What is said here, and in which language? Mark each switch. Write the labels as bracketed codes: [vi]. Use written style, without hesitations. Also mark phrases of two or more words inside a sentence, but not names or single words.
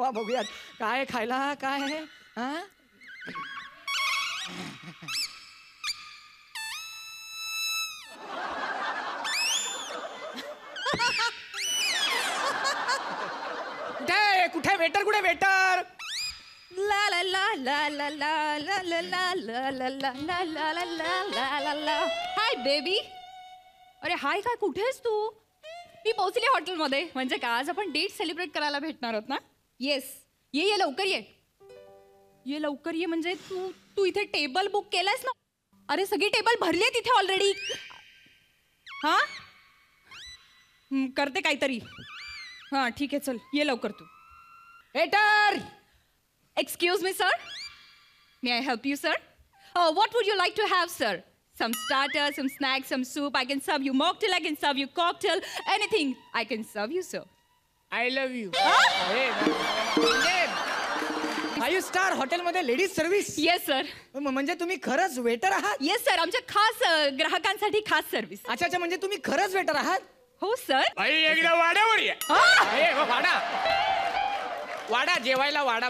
[mr] वा बघूयात काय खायला काय आहे. हा कुठे वेटर, कुठे वेटर. ला ला ला ला ला ला ला ला ला ला ला ला ला ला ला ला ला ला. हाय बेबी. अरे हाय, काय कुठेस तू. मी पोहोचली हॉटेलमध्ये. म्हणजे का आज आपण [en] date celebrate [mr] करायला भेटणार आहोत ना. येस, ये ये लवकर ये. ये लवकर ये. म्हणजे तू तू इथे [en] table book [mr] केलायस ना. अरे सगळी टेबल भरली आहे तिथे ऑलरेडी. हा करते काहीतरी. हां ठीक आहे, चल ये लवकर तू. वेटर. [en] Excuse me, sir. May I help you, sir? What would you like to have, sir? Some starters, some snacks, some soup. I can serve you mocktail. I can serve you cocktail. Anything I can serve you, sir. I love you. [mr] 5 स्टार हॉटेलमध्ये [en] ladies service. Yes, sir. [mr] म्हणजे तुम्ही खरंच वेटर आहात. [en] Yes, sir. [mr] आमच्या खास ग्राहकांसाठी खास सर्व्हिस. अच्छा अच्छा, म्हणजे तुम्ही खरंच वेटर आहात. हो सर. बाई एकदा वाड्यावर ये. वाडा वाडा जेवायला वाडा.